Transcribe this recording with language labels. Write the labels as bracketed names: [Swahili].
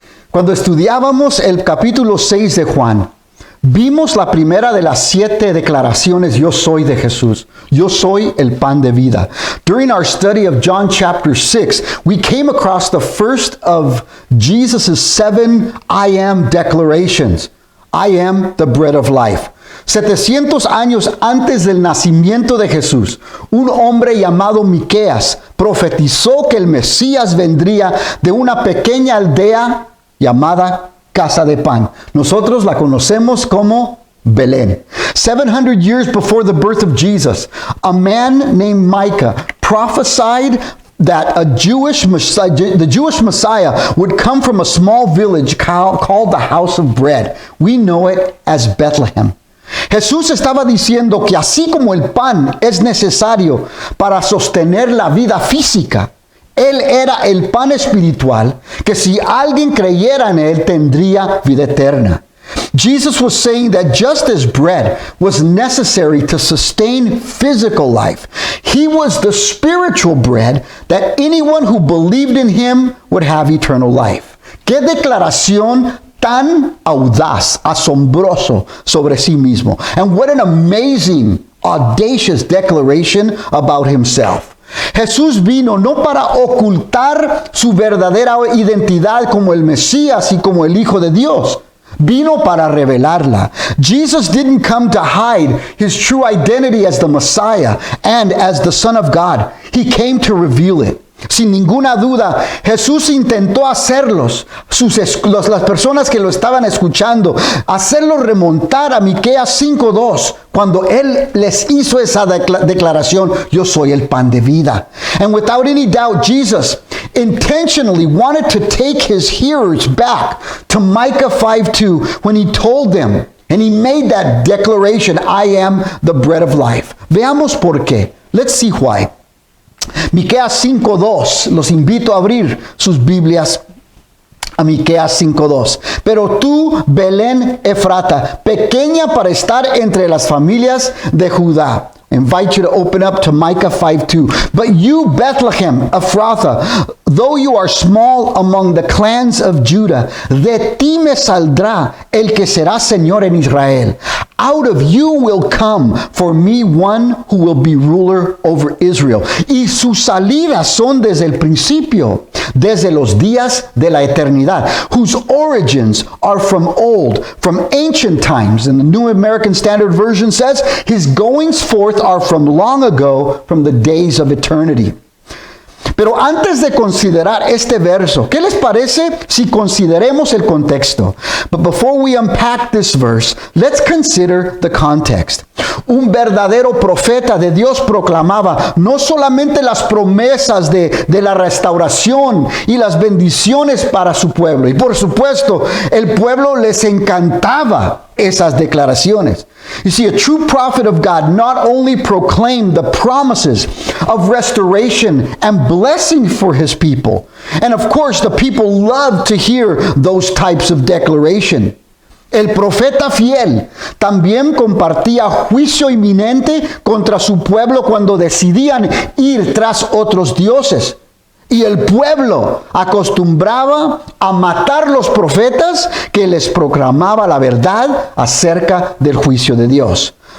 [Spanish] Cuando estudiábamos el capítulo 6 de Juan, vimos la primera de las 7 declaraciones, yo soy de Jesús. Yo soy el pan de vida. [English] During our study of John chapter 6, we came across the first of Jesus' 7 I am declarations. I am the bread of life. [Spanish] 700 años antes del nacimiento de Jesús, un hombre llamado Miqueas profetizó que el Mesías vendría de una pequeña aldea llamada Casa de Pan. Nosotros la conocemos como Belén. [English] 700 years before the birth of Jesus, a man named Micah prophesied that the Jewish Messiah would come from a small village called the House of Bread. We know it as Bethlehem. [Spanish] Jesús estaba diciendo que así como el pan es necesario para sostener la vida física, Él era el pan espiritual que si alguien creyera en Él tendría vida eterna. [English] Jesus was saying that just as bread was necessary to sustain physical life, He was the spiritual bread that anyone who believed in Him would have eternal life. [Spanish] ¡Qué declaración tan audaz, asombroso sobre sí mismo! [English] And what an amazing, audacious declaration about Himself. [Spanish] Jesús vino no para ocultar su verdadera identidad como el Mesías y como el Hijo de Dios. Vino para revelarla. [English] Jesus didn't come to hide His true identity as the Messiah and as the Son of God. He came to reveal it. [Spanish] Sin ninguna duda, Jesús intentó hacerlos, las personas que lo estaban escuchando, hacerlos remontar a Miqueas 5:2, cuando Él les hizo esa declaración, yo soy el pan de vida. [English] And without any doubt, Jesus intentionally wanted to take His hearers back to Micah 5:2 when He told them, and He made that declaration, I am the bread of life. [Spanish] Veamos por qué. [English] Let's see why. [Spanish] Miqueas 5:2, los invito a abrir sus Biblias a Miqueas 5:2. Pero tú, Belén Efrata, pequeña para estar entre las familias de Judá. [English] I invite you to open up to Micah 5:2. But you, Bethlehem Ephrathah, though you are small among the clans of Judah, [Spanish] de ti me saldrá el que será Señor en Israel. [English] Out of you will come for me one who will be ruler over Israel. [Spanish] Y sus salidas son desde el principio, desde los días de la eternidad, [English] whose origins are from old, from ancient times. And the New American Standard Version says, his goings forth are from long ago, from the days of eternity. [Spanish] Pero antes de considerar este verso, ¿qué les parece si consideremos el contexto? [English] But before we unpack this verse, let's consider the context. [Spanish] Un verdadero profeta de Dios proclamaba no solamente las promesas de la restauración y las bendiciones para su pueblo. Y por supuesto, el pueblo les encantaba esas declaraciones. [English] You see, a true prophet of God not only proclaimed the promises of restoration and blessing for His people, and of course the people loved to hear those types of declaration. [Spanish] El profeta fiel también compartía juicio inminente contra su pueblo cuando decidían ir tras otros dioses. Y el pueblo acostumbraba a matar los profetas que les proclamaba la verdad acerca del juicio de Dios.